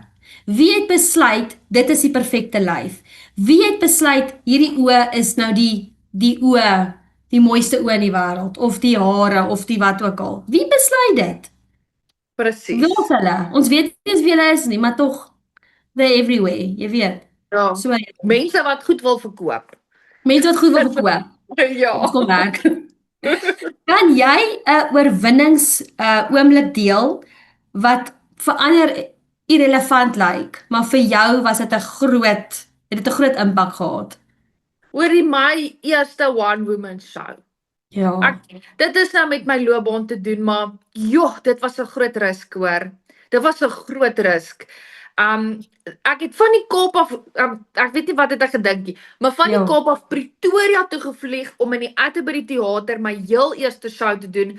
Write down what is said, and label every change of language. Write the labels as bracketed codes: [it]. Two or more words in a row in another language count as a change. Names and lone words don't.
[af] Wie het besluit dit is die perfekte lyf? Wie het besluit hierdie oë is nou die oë, die mooiste oë in die wêreld, of die hare of die wat ook al? Wie besluit dit? Presies. Wie is hulle? Ons weet nie eens wie hulle is nie, maar tog [en] they're everywhere, [af] jy weet. Ja. So Mense wat goed wil verkoop. mense wat goed wil verkoop. Ja. Ons kom werk. Kan jy 'n oorwinnings oomblik deel wat vir ander irrelevant lyk, maar vir jou was dit 'n groot impak gehad? Oor my eerste [en] one woman show. [af] Ja. Dit is nou met my loopbaan te doen, maar dit was 'n groot risk hoor. Dit was 'n groot risk. Ek het van die Kaap af, ek weet nie wat het ek gedink nie, maar van die Kaap af Pretoria toe gevlieg om in die Atterbury Theater my heel eerste show te doen.